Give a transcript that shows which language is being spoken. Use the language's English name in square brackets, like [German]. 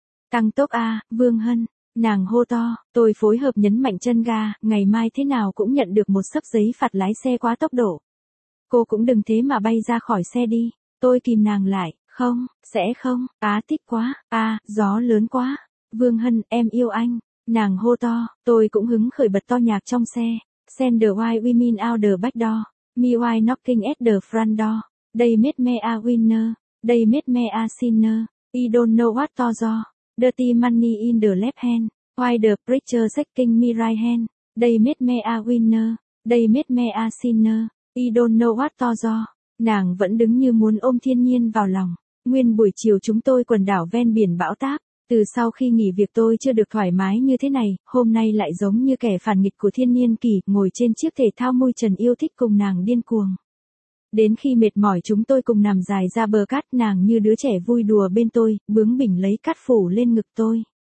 [Vietnamese] Tăng tốc A, Vương Hân. Nàng hô to, tôi phối hợp nhấn mạnh chân ga, ngày mai thế nào cũng nhận được một xấp giấy phạt lái xe quá tốc độ. Cô cũng đừng thế mà bay ra khỏi xe đi, tôi kìm nàng lại, không, sẽ không, á thích quá, a, gió lớn quá, Vương Hân, em yêu anh. Nàng hô to, tôi cũng hứng khởi bật to nhạc trong xe, [English] send the white women out the back door, me white knocking at the front door, they made me a winner, they made me a sinner, I don't know what to do. Dirty money in the left hand, why the preacher shaking me right hand, they made me a winner, they made me a sinner, I don't know what to do. [Vietnamese] Nàng vẫn đứng như muốn ôm thiên nhiên vào lòng. Nguyên buổi chiều chúng tôi quần đảo ven biển bão táp, từ sau khi nghỉ việc tôi chưa được thoải mái như thế này, hôm nay lại giống như kẻ phản nghịch của thiên nhiên kỳ, ngồi trên chiếc thể thao mui trần yêu thích cùng nàng điên cuồng. Đến khi mệt mỏi chúng tôi cùng nằm dài ra bờ cát, nàng như đứa trẻ vui đùa bên tôi, bướng bỉnh lấy cát phủ lên ngực tôi.